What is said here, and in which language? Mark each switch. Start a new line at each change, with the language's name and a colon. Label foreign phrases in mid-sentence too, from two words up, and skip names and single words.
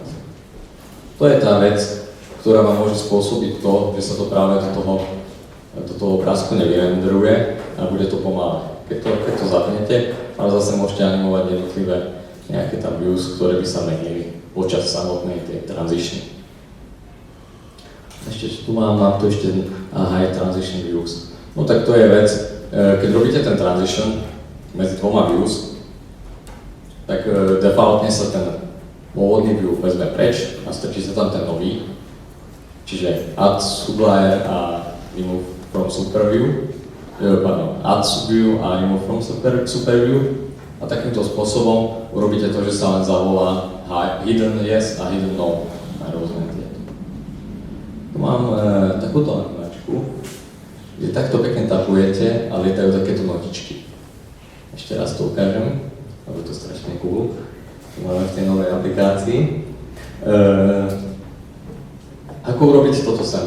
Slovak: To je tá vec, ktorá vám môže spôsobiť to, že sa to práve do toho obrázku nevyrenderuje a bude to pomalé. Keď to zapnete, ale zase môžete animovať jednotlivé nejaké tam views, ktoré by sa menili počas samotnej tej transition. Ešte tu mám tu ešte
English: high transition views.
Slovak: No tak to je vec, keď robíte ten transition medzi dvoma views, tak defaultne sa ten pôvodný view vezme preč a strčí sa tam ten nový. Čiže
English: add sublayer
Slovak: a
English: remove from superview, add subview
Slovak: a
English: remove from superview
Slovak: a takýmto spôsobom urobíte to, že sa len zavolá
English: hidden yes
Slovak: a
English: hidden no
Slovak: na rôzne tieto. Tu mám takúto animáčku, kde takto pekne tapujete a lietajú takéto notičky. Ešte raz to ukážem, lebo je to strašne cool. Tu máme v tej novej aplikácii. Ako urobiť toto sem?